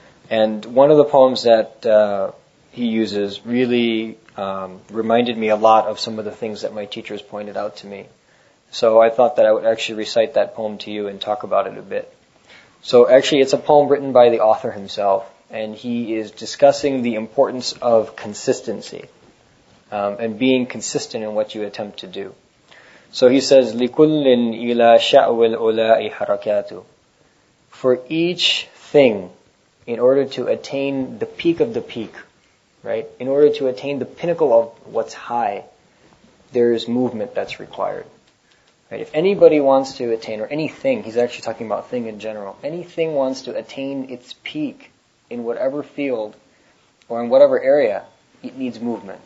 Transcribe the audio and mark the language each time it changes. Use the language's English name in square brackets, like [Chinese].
[English] And one of the poems that he uses really reminded me a lot of some of the things that my teachers pointed out to me. So I thought that I would actually recite that poem to you and talk about it a bit. So actually it's a poem written by the author himself, and he is discussing the importance of consistency and being consistent in what you attempt to do. So he says, [Arabic] لِكُلٍّ إِلَى شَأْوِ الْعُلَاءِ حَرَكَاتُ. [English] For each thing, in order to attain the peak of the peak, right? In order to attain the pinnacle of what's high, there is movement that's required. Right? If anybody wants to attain, or anything, he's actually talking about thing in general, anything wants to attain its peak in whatever field or in whatever area, it needs movement.